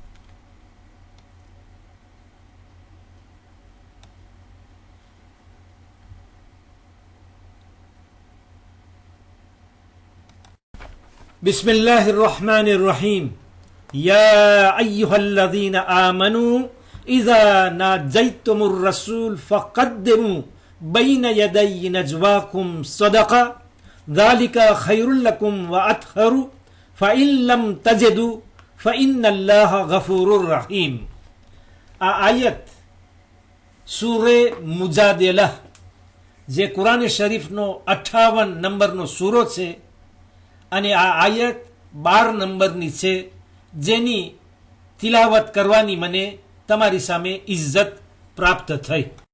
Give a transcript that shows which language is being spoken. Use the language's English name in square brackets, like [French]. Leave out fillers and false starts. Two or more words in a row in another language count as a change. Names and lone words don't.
[Arabic] بسم الله الرحمن الرحيم. يا أيها الذين آمنوا إذا ناجيتم الرسول فقدموا بين يدي نجواكم صدقة ذَلِكَ خَيْرٌ لَكُمْ وَأَطْهَرُ فَإِن لَّمْ تَجِدُوا فَإِنَّ اللَّهَ غَفُورٌ رَحِيمٌ। [Gujarati] આ આયત સૂરે મુજાદિલા, જે કુરાન શરીફનો 58 નંબરનો સૂરો છે અને આ આયત 12 નંબરની છે, જેની તિલાવત કરવાની મને તમારી સામે ઇજ્જત પ્રાપ્ત થઈ।